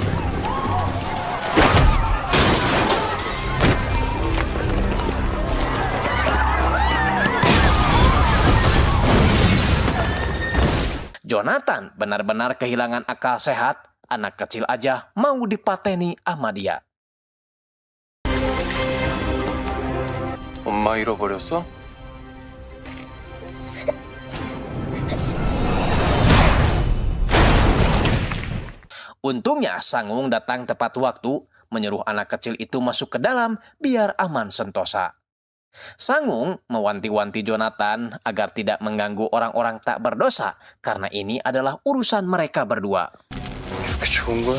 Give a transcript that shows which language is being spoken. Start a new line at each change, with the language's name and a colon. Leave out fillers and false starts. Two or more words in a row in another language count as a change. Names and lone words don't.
Indonesian: Jonathan benar-benar kehilangan akal sehat, anak kecil aja mau dipateni sama dia.
Korean: 엄마 잃어버렸어?
Indonesian: Untungnya Sangung datang tepat waktu, menyuruh anak kecil itu masuk ke dalam biar aman sentosa. Sangung mewanti-wanti Jonathan agar tidak mengganggu orang-orang tak berdosa, karena ini adalah urusan mereka berdua.
Korean: 이렇게 좋은 거야?